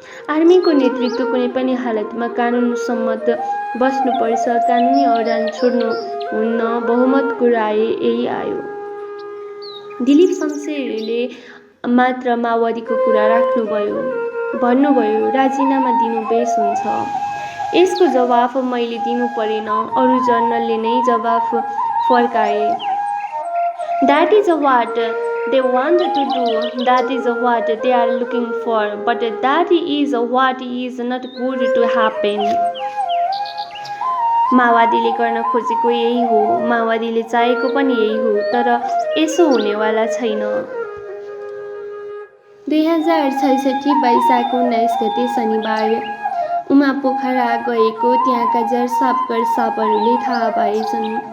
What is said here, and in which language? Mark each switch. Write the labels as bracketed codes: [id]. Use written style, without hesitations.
[ne] आर्मीको नेतृत्व कुनै पनि हालतमा कानुन सम्मत बस्नुपर्छ, कानुनी अडान छोड्नु हुन्न, बहुमतको राय यही आयो। दिलीप शमशेरले मात्र माओवादीको कुरा राख्नुभयो। भन्नुभयो राजीनामा दिनु बेस हुन्छ। यसको जवाफ मैले दिनु परेन, अरू जर्नलले नै जवाफ फर्काए। [en] That is what they want to do, that is what they are looking for, but that is what is not good to happen. [ne] माओवादीले गर्न खोजेको यही हो, माओवादीले चाहेको पनि यही हो, तर यसो हुनेवाला छैन। 2066 वैशाख 19 गते शनिबार उमा पोखरा गएको त्यहाँका जरसापकर सापहरूले थाहा पाएछन्।